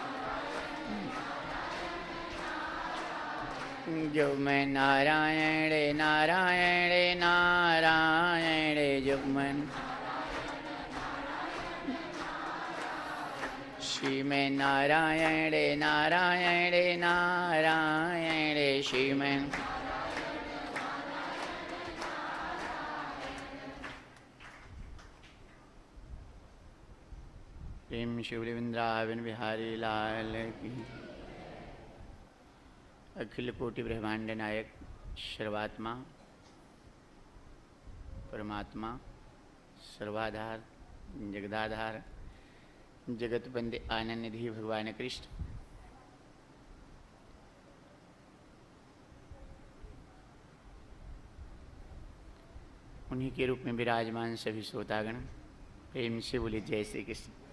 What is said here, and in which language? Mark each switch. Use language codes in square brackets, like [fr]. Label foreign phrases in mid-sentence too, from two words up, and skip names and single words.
[hi] जुगमन नारायण नारायण नारायण जुगमन। श्रीमन नारायण नारायण नारायण श्रीमन। प्रेम शिव वृंदावन बिहारी लाल की। अखिल कोटि ब्रह्मांड नायक सर्वात्मा परमात्मा सर्वाधार जगदाधार जगत बंदे आनंद निधि भगवान कृष्ण उन्हीं के रूप में विराजमान सभी श्रोतागण प्रेम से बोले जय श्री कृष्ण।